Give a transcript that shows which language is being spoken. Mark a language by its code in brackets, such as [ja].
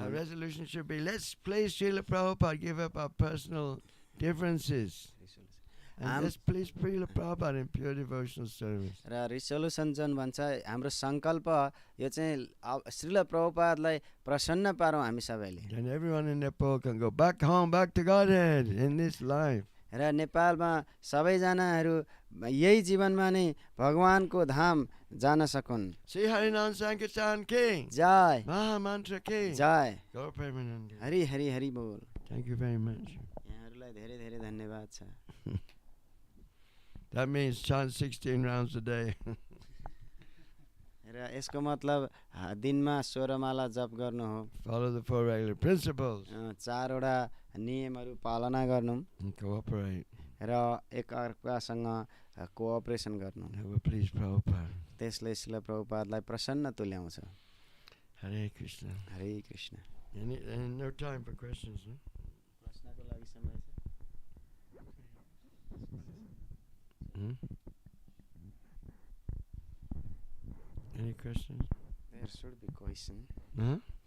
[en] Our resolution should be, let's please Srila Prabhupada, give up our personal differences. And let's please Srila Prabhupada in pure devotional service. [ne] र रिसोल्युसन जुन भन्छ हाम्रो संकल्प यो चाहिँ श्रील प्रभुपादलाई प्रसन्न पारौँ हामी सबैले। [en] And everyone in Nepal can go back home, back to Godhead in this life. [ne] र नेपालमा सबैजनाहरू यही जीवनमा नै भगवानको धाम जान सकुन्। [en] Sri Harinam Sankirtan King. [ne] जय [en] Maha Mantra King. [ne] जय [en] Go Premanandi. [ne] हरि हरि हरि बोल। [en] Thank you very much. [ne] यहाँहरूलाई धेरै धेरै धन्यवाद छ। [en] That means chant 16 rounds a day. [ne] र यसको मतलब दिनमा 16 माला जप गर्नु हो। [en] Follow the 4 regular principles. [ne] चारवटा नियमहरू पालना गर्नु [en] And cooperate. [ne] र एकअर्कासँग कोअपरेसन गर्नु। [en] That will please Prabhupada. [ne] त्यसले श्रील प्रभुपादलाई प्रसन्न तुल्याउँछ। [en] Hare Krishna. [ne] हरे Krishna. [en] And no time for questions. No? [ne] प्रश्नको लागि समय छ? [en] Any questions? There should be question. Huh?